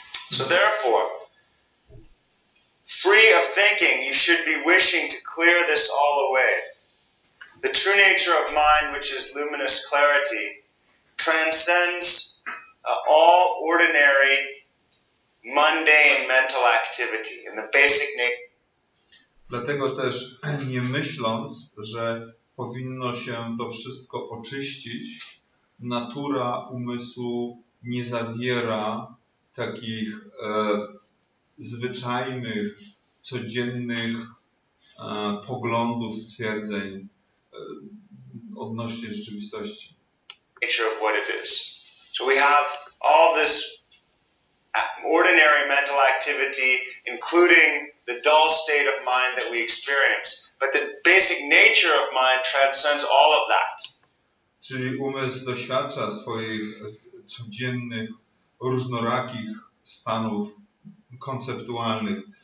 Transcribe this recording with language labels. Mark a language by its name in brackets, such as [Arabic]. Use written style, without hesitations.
[English] So therefore, free of thinking, you should be wishing to clear this all away. The true nature of mind, which is luminous clarity, transcends all ordinary, mundane mental activity and the basic nature. [Polish] Dlatego też nie myśląc, że powinno się to wszystko oczyścić, natura umysłu nie zawiera takich zwyczajnych, codziennych poglądów, stwierdzeń odnośnie rzeczywistości. [English] Nature of what it is. So we have all this ordinary mental activity, including the dull state of mind that we experience. But the basic nature of mind transcends all of that. [Polish] Czyli umysł doświadcza swoich codziennych, różnorakich stanów konceptualnych.